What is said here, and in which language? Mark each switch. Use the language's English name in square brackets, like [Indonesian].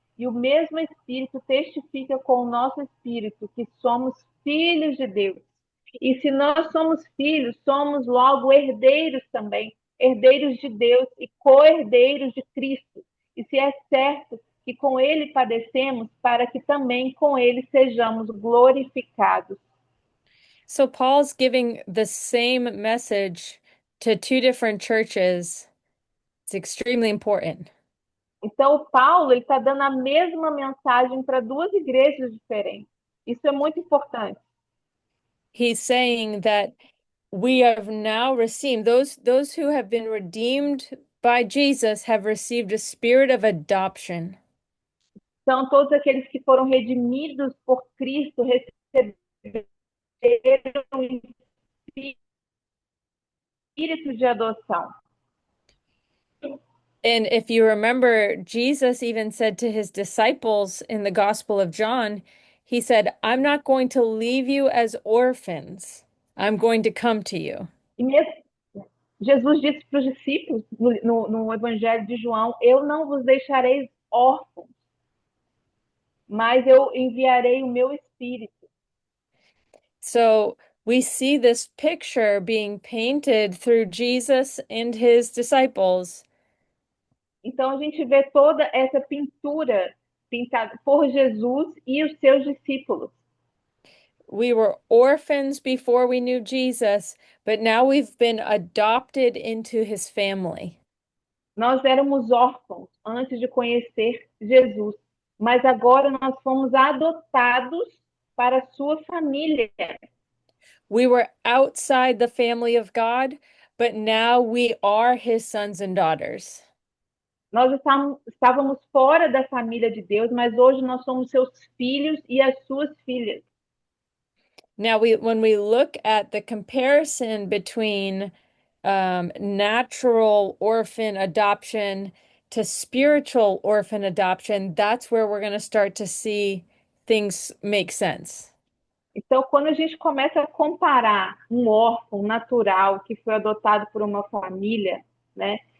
[Portuguese] E o mesmo Espírito testifica com o nosso Espírito que somos filhos de Deus. E se nós somos filhos, somos logo herdeiros também, herdeiros de Deus e co-herdeiros de Cristo. E se é certo que com ele padecemos, para que também com ele sejamos glorificados. [English] So Paul's giving the same message to two different churches. It's extremely important. [Portuguese] Então, o Paulo está dando a mesma mensagem para duas igrejas diferentes. Isso é muito importante. [English] He's saying that we have now received, those who have been redeemed by Jesus have received a spirit of adoption. [Portuguese] São todos aqueles que foram redimidos por Cristo, receberam o espírito de adoção. [English] And if you remember, Jesus even said to his disciples in the Gospel of John, he said, I'm not going to leave you as orphans. I'm going to come to you. [Portuguese] E mesmo Jesus disse para os discípulos no Evangelho de João: Eu não vos deixarei órfãos, mas eu enviarei o meu espírito. [English] So we see this picture being painted through Jesus and his disciples. [Portuguese] Então a gente vê toda essa pintura pintada por Jesus e os seus discípulos. [English] We were orphans before we knew Jesus, but now we've been adopted into his family. [Portuguese] Nós éramos órfãos antes de conhecer Jesus, mas agora nós fomos adotados para a sua família. [English] We were outside the family of God, but now we are his sons and daughters. [Portuguese] Nós estávamos fora da família de Deus, mas hoje nós somos seus filhos e as suas filhas. [English] Now, when we look at the comparison between natural orphan adoption to spiritual orphan adoption, that's where we're going to start to see things make sense. [Portuguese] Então, quando a gente começa a comparar um órfão natural que foi adotado por uma família, né?